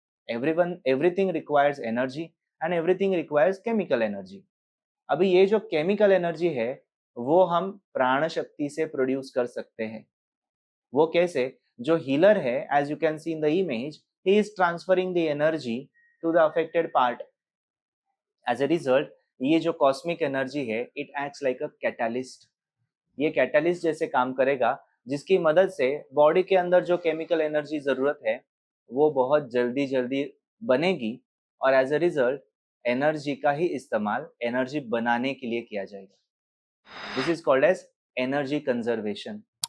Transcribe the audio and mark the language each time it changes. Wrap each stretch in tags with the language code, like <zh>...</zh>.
<en>Everything requires energy and everything requires chemical energy.</en> <hi>अभी ये जो केमिकल एनर्जी है वो हम प्राण शक्ति से प्रोड्यूस कर सकते हैं. वो कैसे? जो हीलर है,</hi> <en>As you can see in the image, he is transferring the energy to the affected part. As a result,</en> <hi>ये जो कॉस्मिक एनर्जी है,</hi> <en>it acts like a catalyst.</en> <hi>ये कैटलिस्ट जैसे काम करेगा जिसकी मदद से बॉडी के अंदर जो केमिकल एनर्जी जरूरत है वो बहुत जल्दी जल्दी बनेगी, और</hi> <en>as a result</en> <hi>एनर्जी का ही इस्तेमाल एनर्जी बनाने के लिए किया जाएगा.</hi> <en>This is called as energy conservation.</en>